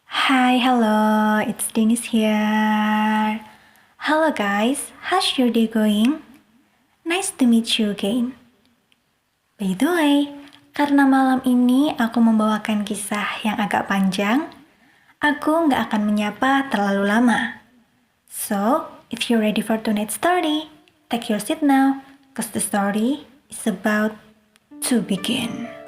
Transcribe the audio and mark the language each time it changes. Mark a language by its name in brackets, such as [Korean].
[English] Hi, hello, it's Dennis here. Hello guys, how's your day going? Nice to meet you again. By the way, [Indonesian] karena malam ini aku membawakan kisah yang agak panjang, aku nggak akan menyapa terlalu lama. [English] So, if you're ready for tonight's story, take your seat now, cause the story is about to begin.